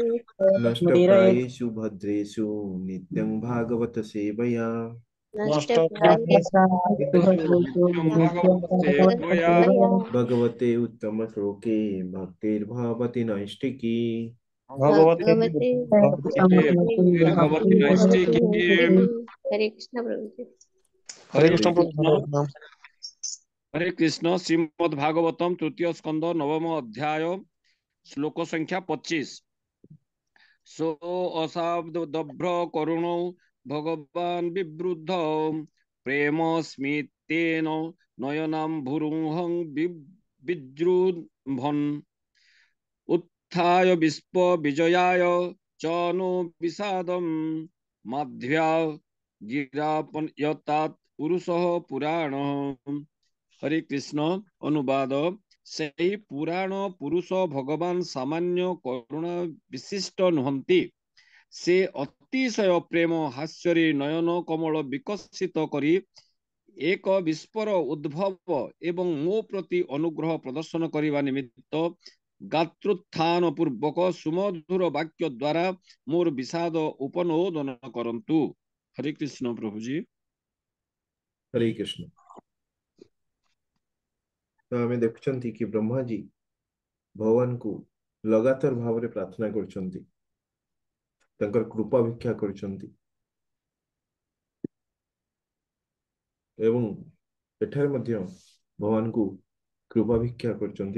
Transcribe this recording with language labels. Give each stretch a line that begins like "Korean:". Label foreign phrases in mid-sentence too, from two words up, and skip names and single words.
Sanskrit: नष्टप्रायेषु भद्रेषु नित्यं भागवत सेवया नष्टप्रायेषु भद्रेषु नित्यं नित्यं भागवत सेवया भगवत्सेवया भगवते उत्तमश्लोके भक्तिर्भवति नैष्टिकी। भगवते भगवते भक्तिर्भवति भक्ति भगवती नैष्टिकी। भक्ति। नैष्ठिकी। हरे कृष्ण प्रभु जी। हरे हरे कृष्ण कृष्ण। प्रभु। हरे कृष्ण। श्रीमद् भागवतम तृतीय स्कंद नवम अध्याय श्लोक संख्या 25। सो असाब्दभ्र करुणो भगवान् विवृद्ध प्रेम स्मितेन नयनाम्भुरुहं विजृम्भन् उत्थाय विश्व विजयाय च नो विषादं मध्या गिरापयतात् पुरुषः पुराणः। हरे कृष्ण। अनुवाद।
Odia: ସେହି ପୁରାଣ ପୁରୁଷ ଭଗବାନ ସାମାନ୍ୟ କରୁଣା ବିଶିଷ୍ଟ ନୁହନ୍ତି। ସେ ଅତିଶୟ ପ୍ରେମ ହାସ୍ୟରେ ନୟନ କମଳ ବିକଶିତ କରି ଏକ ବିସ୍ଫୋର ଉଦ୍ଭବ ଏବଂ ମୋ ପ୍ରତି ଅନୁଗ୍ରହ ପ୍ରଦର୍ଶନ କରିବା ନିମିତ୍ତ ଗାତ୍ରୋତ୍ଥାନ ପୂର୍ବକ ସୁମଧୁର ବାକ୍ୟ ଦ୍ୱାରା ମୋର ବିଷାଦ ଉପନୋଦନ କରନ୍ତୁ। ହରେ କୃଷ୍ଣ ପ୍ରଭୁଜୀ।
Sanskrit: हरे कृष्ण।
Odia: ତ ଆମେ ଦେଖୁଛନ୍ତି କି ବ୍ରହ୍ମା ଜୀ ଭଗବାନ କୁ ଲଗାତାର ଭାବ ରେ ପ୍ରାର୍ଥନା କରୁଛନ୍ତି, ତାଙ୍କର କୃପା ଭିକ୍ଷା କରୁଛନ୍ତି ଏବଂ ଏଠାରେ ମଧ୍ୟ ଭଗବାନ କୁ କୃପା ଭିକ୍ଷା କରୁଛନ୍ତି।